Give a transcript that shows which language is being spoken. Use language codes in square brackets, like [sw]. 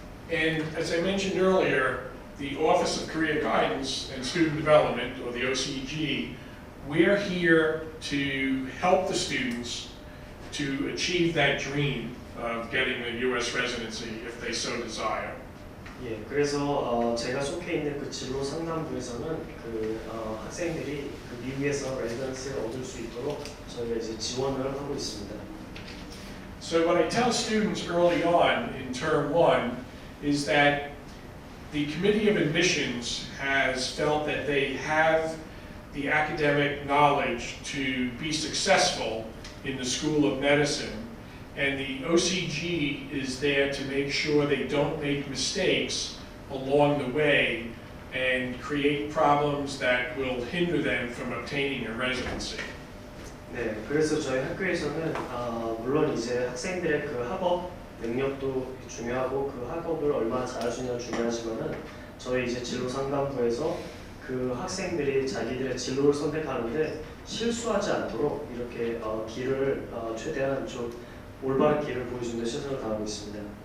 [en] And as I mentioned earlier, the Office of Career Guidance and Student Development, or the OCG, we're here to help the students to achieve that dream of getting a U.S. residency if they so desire. [ko] 예, 그래서 제가 속해 있는 그 진로 상담부에서는 그 학생들이 그 미국에서 레지던시를 얻을 수 있도록 저희가 이제 지원을 하고 있습니다. [en] So what I tell students early on in term 1 is that the Committee of Admissions has felt that they have the academic knowledge to be successful in the School of Medicine, and the OCG is there to make sure they don't make mistakes along the way and create problems that will hinder them from obtaining a residency. [ko] 네, 그래서 저희 학교에서는 물론 이제 학생들의 그 학업 능력도 중요하고 그 학업을 얼마나 잘할 수 있냐가 중요하지만은 저희 이제 진로 상담부에서 그 학생들이 자기들의 진로를 선택하는데 실수하지 않도록 이렇게 길을 최대한 좀 올바른 길을 보여주는 데 최선을 다하고 있습니다.